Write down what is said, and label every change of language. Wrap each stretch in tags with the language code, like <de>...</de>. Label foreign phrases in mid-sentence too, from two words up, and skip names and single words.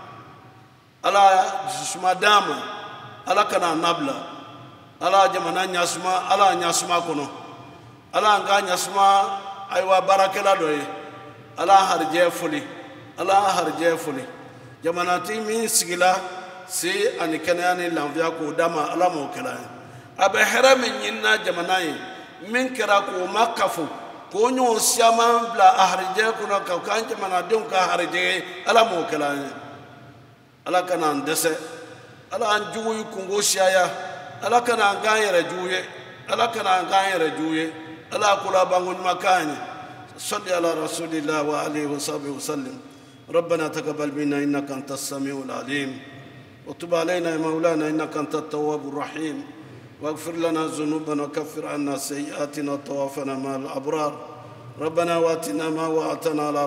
<bm>ala dususuma d'an ma ala kana an nabila ala jamana ɲasuma ala an ɲasuma kɔnɔ ala an ka ɲasuma ayiwa baarakɛla dɔ ye ala an harijɛ foli ala an harijɛ foli jamanatigi min sigila se ani kɛnɛya ni lafiya k'o d'a ma ala m'o kɛla ye a bɛ hɛrɛ min ɲinina jamana ye min kɛra k'o ma kafo k'o ɲɔgɔn siaman bila a harijɛ kɔnɔ k'an jamanadenw ka harijɛ ye ala m'o kɛla ye ala kana an dɛsɛ ala an jugu yi kungo siyaya ala kana an k'an yɛrɛ jugu ye ala kana an k'an yɛrɛ jugu ye ala kolabanko ɲuman k'an ye</bm> <ar>صل على رسول الله وآله وصحبه وسلم ربنا تقبل منا إنك أنت السميع العليم وتب علينا يا مولانا إنك أنت التواب الرحيم واغفر لنا ذنوبنا وكفر عنا سيئاتنا وتوفنا مع الأبرار ربنا واتنا ما وعدتنا على</ar>